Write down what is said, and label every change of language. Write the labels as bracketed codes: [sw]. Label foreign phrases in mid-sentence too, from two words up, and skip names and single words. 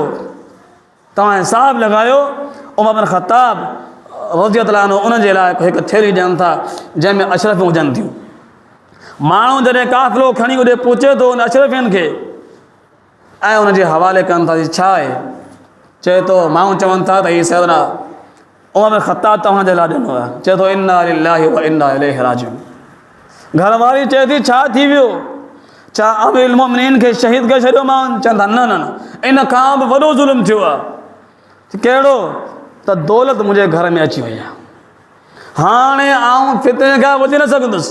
[sd] तव्हां हिसाबु लॻायो, उमर बिन ख़त्ताब [ar] رضي الله عنه [sd] उनजे लाइ हिकु थैली ॾियनि था जंहिंमें अशरफ़ियूं हुजनि थियूं। माण्हू जॾहिं काफ़िलो खणी होॾे पहुचे थो उन अशरफ़ियुनि खे ऐं उनजे हवाले कनि था, छा आहे? चए थो, माण्हू चवनि था त हीउ सैयदना उमर बिन ख़त्ताब तव्हांजे लाइ ॾिनो आहे। चए थो [ar] إنا لله وإنا إليه راجعون. [sd] घरवारी चए थी छा थी वियो? छा [ar] أمير المؤمنين [sd] खे शहीद करे छॾियो माण्हुनि? चवनि था न न न, इन खां बि वॾो ज़ुल्म थियो आहे। कहिड़ो? त दौलत मुंहिंजे घर में अची वई आहे, हाणे आउं फितने खां बची न सघंदुसि।